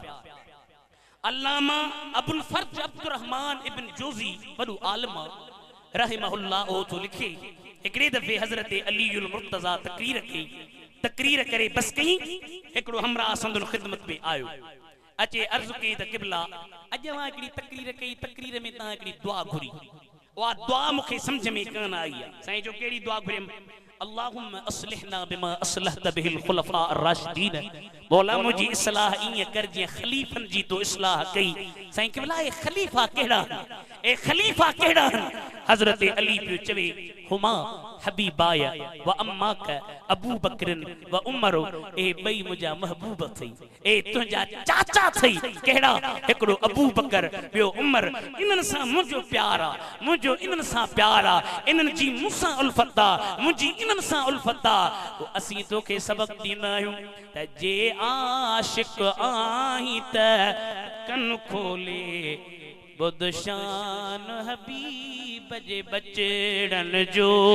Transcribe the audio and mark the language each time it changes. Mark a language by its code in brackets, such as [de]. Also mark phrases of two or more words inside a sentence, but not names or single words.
[sd] अल्लामा अबुल फर्ज अब्दुर्रहमान इब्न जोज़ी वॾो आलिम रहमहुल्लाह ओ तो लिखे हिकिड़े दफ़े हज़रत अलीउल मुर्तज़ा तक़रीर कई, तक़रीर करे बस कई, हिकिड़ो हमरा संदुन ख़िदमत में आयो, अचे अर्ज़ कई त क़िबला अॼु मां हिकिड़ी तक़रीर कई, तक़रीर में तव्हां हिकिड़ी दुआ घुरी, उहा दुआ मूंखे सम्झ में कान आई आहे। साईं जो कहिड़ी दुआ घुरियमि? [ar] اللهم أصلحنا بما أصلحت به الخلفاء الراشدين, [sd] मौला मुंहिंजी इस्लाह ईअं कर जीअं ख़लीफ़नि जी तो इस्लाह कई। साईं क़िबला ए ख़लीफ़ा कहिड़ा, ए ख़लीफ़ा कहिड़ा? हज़रत अली पियो चवे [ar] هما حبيباي وعماك أبو بكر وعمر, [sd] ए ॿई मुंहिंजा महबूब थई, ए तुंहिंजा चाचा थई। कहिड़ा? हिकिड़ो अबू बकर, ॿियो उमर। इन्हनि सां मुंहिंजो प्यार आहे, मुंहिंजो इन्हनि सां प्यार आहे, इन्हनि जी मूंसां उल्फत आहे, मुंहिंजी इन्हनि सां उल्फत आहे। असीं तोखे सबक़ ॾींदा आहियूं त जे आशिक आहीं त कन खोले बुध शान हबीब जे बचड़न जो।